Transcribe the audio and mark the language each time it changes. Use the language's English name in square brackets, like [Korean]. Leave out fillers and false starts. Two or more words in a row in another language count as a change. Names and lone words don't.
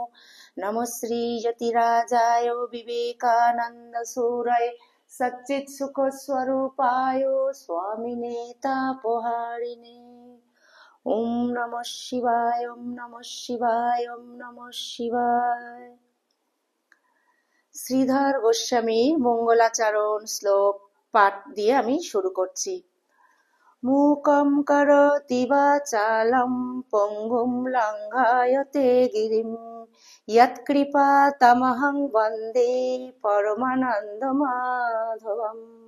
[Sanskrit] नमः श्रीयतिराजाय विवेकानन्दसूरये सच्चित्सुखस्वरूपाय स्वामिने तापहारिणे। ओम नमः शिवाय, ओम नमः शिवाय, ओम नमः शिवाय। [Bangla] শ্রীধর গোস্বামীর মঙ্গলাচরণ শ্লোক পাঠ দিয়ে আমি শুরু করছি। [Sanskrit] মূকং করোতি বাচালং পঙ্গুং লঙ্ঘয়তে গিরিম यत्कृपातमहं वन्दे परमानन्दमाधवम्।